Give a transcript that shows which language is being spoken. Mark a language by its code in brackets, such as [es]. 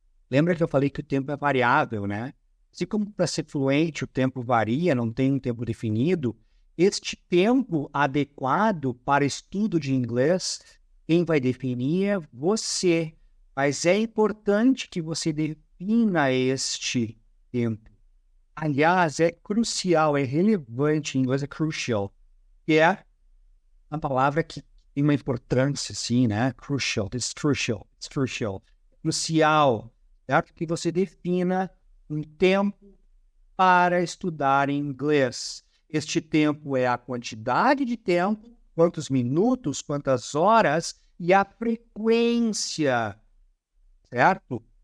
[pt] Lembra que eu falei que o tempo é variável, né? Assim como para ser fluente o tempo varia, não tem um tempo definido, este tempo adequado para estudo de inglês, quem vai definir é você. Mas é importante que você defina este tempo. Aliás, é crucial, é relevante, em inglês é crucial, que é uma palavra que tem uma importância, assim, né? [en] Crucial, it's crucial, it's crucial. [pt] Crucial, certo? Que você defina um tempo para estudar inglês. Este tempo é a quantidade de tempo, quantos minutos, quantas horas e a frequência, certo?